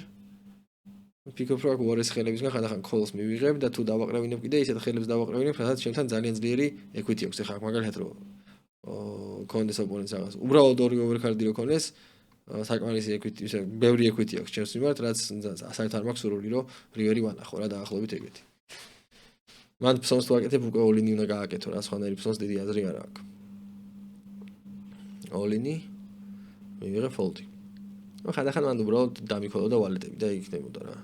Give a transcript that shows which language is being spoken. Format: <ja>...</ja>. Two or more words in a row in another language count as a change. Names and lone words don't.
<ka>ვფიქრობ რომ აქ უარეს ხელებისგან ხანდახან call-ს მივიღებ და თუ დავაყრევინებ კიდე ისეთ ხელებს დავაყრევინებ, სადაც ჩემთან ძალიან ძლიერი equity აქვს. ეხლა აქ მაგალითად რომ კონდეს ოპონენტს რაღაც. უბრალოდ ორი overcard-ი რო ქონდეს, საკმარისი equity, ისე ბევრი equity აქვს ჩემს მიმართ, რაც საერთოდ არ მაქვს სურვილი რომ რივერი ვანახო რა დაახლოებით ეგეთი. მან ფსონს თუ აკეთებ უკვე all-in-ი უნდა გააკეთო რა, სხვანაირი ფსონს დიდი აზრი არ აქვს. all-in-ი მივიღე fold-ი. ну ხანდახან მან უბრალოდ დამიქოლოდა ვალეტები და იქნებოდა რა.</ka>